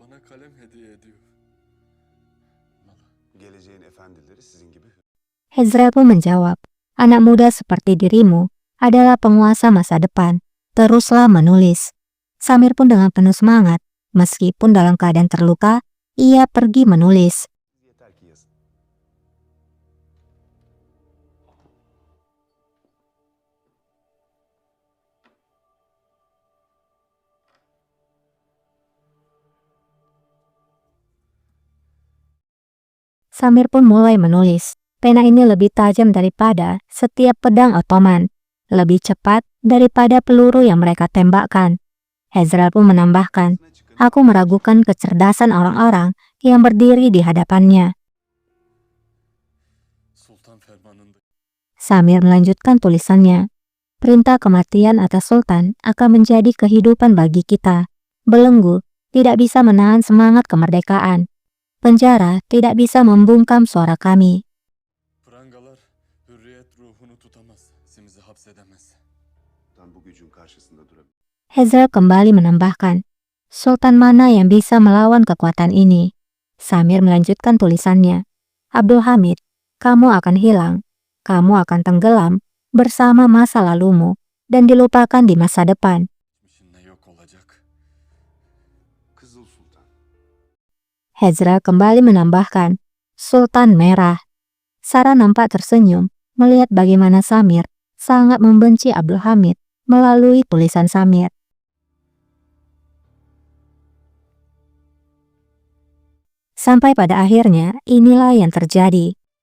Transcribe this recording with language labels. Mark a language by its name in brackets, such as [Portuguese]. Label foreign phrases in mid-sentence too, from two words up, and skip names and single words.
[Turkish] kalem hediye ediyor. Geleceğin efendileri sizin gibi. [Indonesian] Hezra pun menjawab, anak muda seperti dirimu adalah penguasa masa depan. Teruslah menulis. Samir pun dengan penuh semangat, meskipun dalam keadaan terluka, ia pergi menulis. [Turkish] Yeter ki yazın. [Indonesian] Samir pun mulai menulis. Pena ini lebih tajam daripada setiap pedang Ottoman, lebih cepat daripada peluru yang mereka tembakkan. Hezra pun menambahkan, aku meragukan kecerdasan orang-orang yang berdiri di hadapannya. [Turkish] Sultan fermanında. [Indonesian] Samir melanjutkan tulisannya. Perintah kematian atas Sultan akan menjadi kehidupan bagi kita. Belenggu tidak bisa menahan semangat kemerdekaan. Penjara tidak bisa membungkam suara kami. [Turkish] Prangalar hürriyet ruhunu tutamaz. Simizi hapsedemez. Sultan bu gücün karşısında durabilir. [Indonesian] Hezra kembali menambahkan, Sultan mana yang bisa melawan kekuatan ini? Samir melanjutkan tulisannya. Abdul Hamid, kamu akan hilang. Kamu akan tenggelam bersama masa lalumu dan dilupakan di masa depan. [Turkish] Geçmişinle yok olacak. Kızıl Sultan. [Indonesian] Hezra kembali menambahkan, Sultan Merah. Sarah nampak tersenyum melihat bagaimana Samir sangat membenci Abdul Hamid melalui tulisan Samir. Sampai pada akhirnya, inilah yang terjadi.